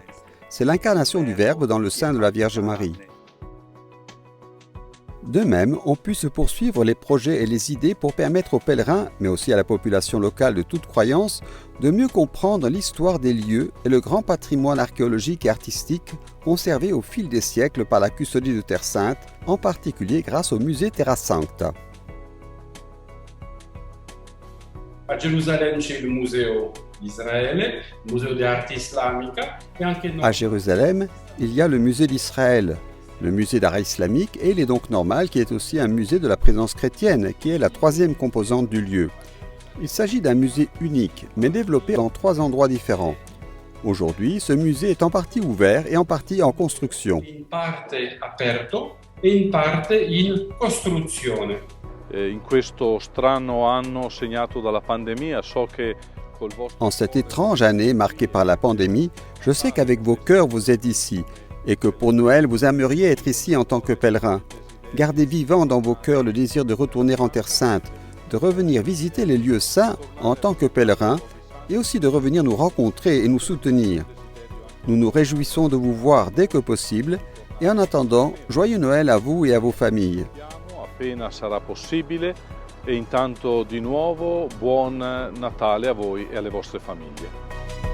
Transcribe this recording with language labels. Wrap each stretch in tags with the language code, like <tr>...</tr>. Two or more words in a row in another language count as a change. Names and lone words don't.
<fr>C'est l'incarnation du Verbe dans le sein de la Vierge Marie. De même, ont pu se poursuivre les projets et les idées pour permettre aux pèlerins, mais aussi à la population locale de toute croyance, de mieux comprendre l'histoire des lieux et le grand patrimoine archéologique et artistique conservé au fil des siècles par la custodie de Terre Sainte, en particulier grâce au musée Terra Sancta.</fr> <it>A Gerusalemme c'è il Museo di Israele, il Museo di Arte Islamica e anche</it> <fr>À Jérusalem, il y a le musée d'Israël, le musée d'art islamique et il est donc normal qu'il y ait aussi un musée de la présence chrétienne, qui est la troisième composante du lieu. Il s'agit d'un musée unique, mais développé dans 3 endroits différents. Aujourd'hui, ce musée est en partie ouvert et en partie en construction.</fr> <it>in parte aperto e in parte in costruzione. In questo strano anno segnato dalla pandemia, so che col vostro...</it> <fr>En cette étrange année marquée par la pandémie, je sais qu'avec vos cœurs vous êtes ici et que pour Noël vous aimeriez être ici en tant que pèlerin. Gardez vivant dans vos cœurs le désir de retourner en Terre Sainte, de revenir visiter les lieux saints en tant que pèlerin et aussi de revenir nous rencontrer et nous soutenir. Nous nous réjouissons de vous voir dès que possible et en attendant, joyeux Noël à vous et à vos familles.</fr> <it>Appena sarà possibile e intanto di nuovo buon Natale a voi e alle vostre famiglie.</it>